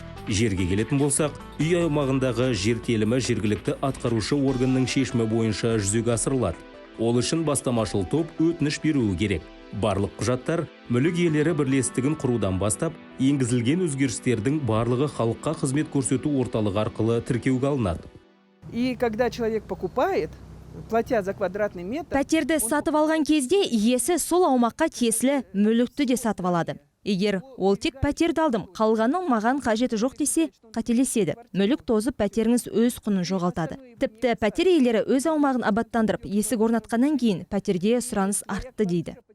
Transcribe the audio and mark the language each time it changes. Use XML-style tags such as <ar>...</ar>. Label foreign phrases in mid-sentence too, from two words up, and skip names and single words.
<kk>Жерге келетін болсақ, үй аумағындағы жер телімі жергілікті атқарушы органның шешімі бойынша жүзеге асырылады. Ол үшін бастамашыл топ өтініш беруі керек. Барлық құжаттар мүлік иелері бірлестігін құрудан бастап, енгізілген өзгерістердің барлығы халыққа қызмет көрсету орталығы арқылы тіркеуге алынады.</kk> <ru>И когда человек покупает, платя за квадратный метр...</ru> <kk>Пәтерді сатып алған кезде иесі сол аумаққа тиесілі мүлікті де сатып алады. Егер ол тек пәтерді алдым, қалғанның маған қажеті жоқ десе, қателеседі. Мүлік тозып пәтеріңіз өз құнын жоғалтады. Тіпті пәтер иелері өз аумағын абаттандырып, есік орнатқаннан кейін пәтерге сұраныс артты дейді.</kk>